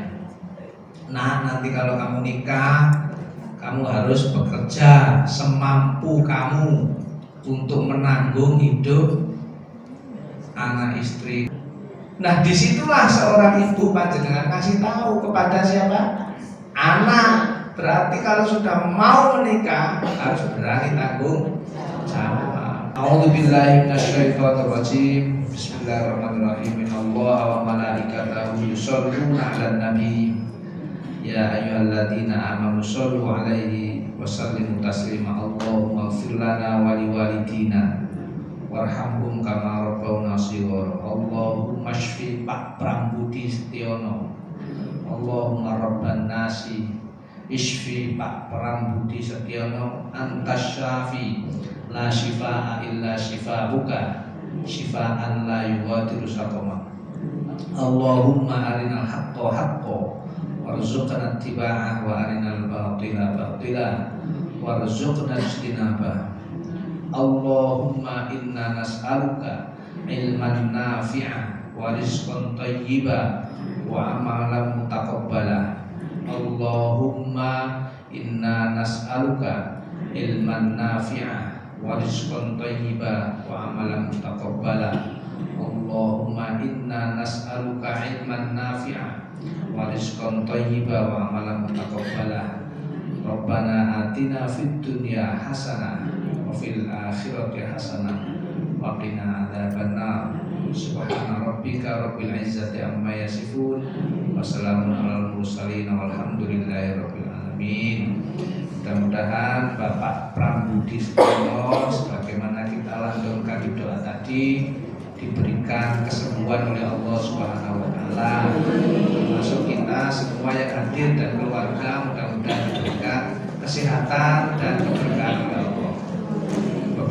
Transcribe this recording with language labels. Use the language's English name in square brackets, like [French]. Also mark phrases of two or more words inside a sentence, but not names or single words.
[Indonesian] Nah, nanti kalau kamu nikah, kamu harus bekerja semampu kamu untuk menanggung hidup anak istri. Nah, disitulah seorang ibu panjenengan kasih tahu kepada siapa? Anak. Berarti kalau sudah mau menikah harus berani tanggung jawab. [Arabic] أعوذ بالله من الشيطان الرجيم. بسم الله الرحمن الرحيم. إن الله وملائكته يصلون على النبي. يا أيها الذين آمنوا صلوا عليه وسلموا تسليما. اللهم اغفر لنا ولوالدينا وارحمهم كما ربونا صغارا. اللهم اشف Pak Prambudi Setiono. اللهم رب الناس اشف Pak Prambudi Setiono, أنت الشافي لا شفاء إلا شفاؤك شفاء لا يغادر سقما. اللهم أرنا الحق حقا وارزقنا اتباعه وأرنا الباطل باطلا وارزقنا اجتنابه. اللهم إنا نسألك علما نافعا ورزقا طيبا وعملا متقبلا. اللهم إنا نسألك علما نافعا ورزقا طيبا وعملا متقبلا. اللهم إنا نسألك علما نافعا ورزقا طيبا وعملا متقبلا. ربنا آتنا في الدنيا حسنة وفي الآخرة حسنة وقنا عذاب النار. سبحان ربك رب العزة عما يصفون وسلام على المرسلين والحمد لله رب العالمين. [Indonesian] Mudah-mudahan Bapak Prambudi Sutomo sebagaimana kita lantunkan di doa tadi diberikan kesembuhan oleh Allah [Arabic] سبحانه وتعالى. [Indonesian] Termasuk kita semua yang hadir dan keluarga mudah-mudahan diberikan kesehatan dan keberkahan oleh Allah.